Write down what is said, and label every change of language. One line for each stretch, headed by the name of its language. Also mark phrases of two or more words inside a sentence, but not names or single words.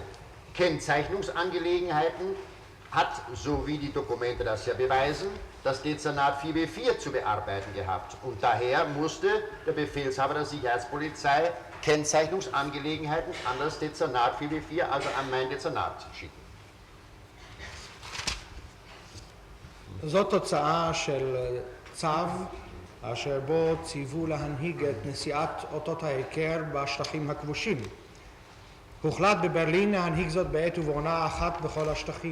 German: Kennzeichnungsangelegenheiten hat, so wie die Dokumente das ja beweisen, das Dezernat 4B4 zu bearbeiten gehabt. Und daher musste der Befehlshaber der Sicherheitspolizei Kennzeichnungsangelegenheiten an das Dezernat 4B4, also an mein Dezernat, schicken.
Hebrew: זאת תוצאה של צו אשר בו ציוו להנהיג את נשיאת אותות ההיכר בשטחים הכבושים. הוחלט בברלין להנהיג זאת בעת ובעונה אחת בכל השטחים.